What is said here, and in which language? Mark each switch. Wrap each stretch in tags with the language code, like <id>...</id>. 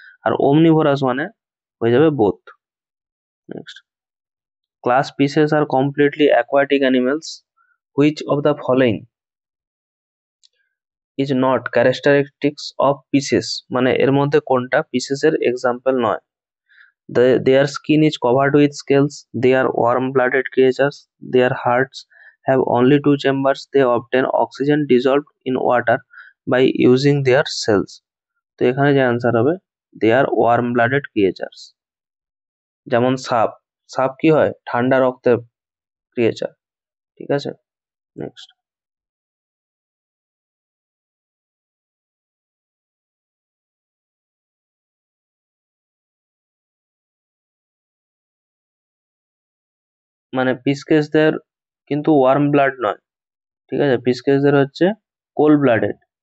<bn>আর ওমনিভোরাস মানে হয়ে যাবে both.</bn> <en>next, class species আর completely aquatic animals, which of the following is not characteristics of pisces,</en> <bn>মানে এর মধ্যে কোনটা পিসেসের এক্সাম্পল নয়?</bn> <en>Their skin is covered with scales, they are warm-blooded creatures, their hearts have only two chambers, they obtain oxygen dissolved in water by using their cells.</en> <bn>তো এখানে যে answer হবে</bn> <en>They are warm blooded creatures.</en> <bn>যেমন সাপ, সাপ কি হয়? ঠান্ডা রক্তের ক্রিয়েচার। ঠিক আছে, নেক্সট, মানে পিসকেসদের কিন্তু ওয়ার্ম ব্লাড নয়, ঠিক আছে, পিসকেসদের হচ্ছে কোল্ড ব্লাডেড।</bn>